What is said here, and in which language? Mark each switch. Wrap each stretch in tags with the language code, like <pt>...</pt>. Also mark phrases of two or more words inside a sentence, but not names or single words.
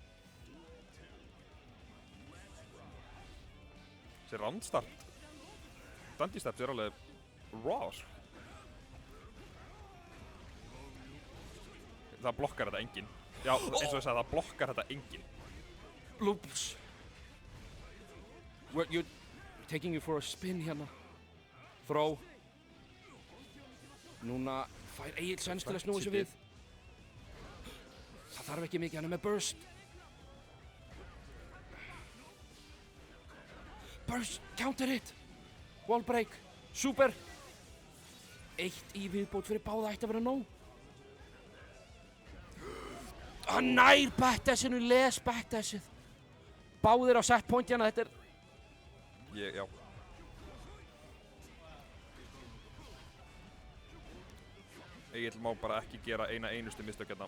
<is>Þessi roundstart.</is> <en>Dandy steps</en> <is>er alveg raw, sko. Það blokkar þetta enginn. Já, eins og ég sagði, það blokkar þetta enginn. Loops.</is> <en>You're taking you for a spin hérna.</en> <is>Throw. Núna fær Egil sens til að snúa sig við. Það þarf ekki mikið, hann er með burst.</is> <en>Burst, counter hit. Wall break, super.</en> <is>Eitt í viðbót fyrir báða ætti að vera nóg. Hann nær backdashinu, les backdashið. Báðir á set point hérna, þetta er... Já. Egil má bara ekki gera einustu mistök hérna.</is>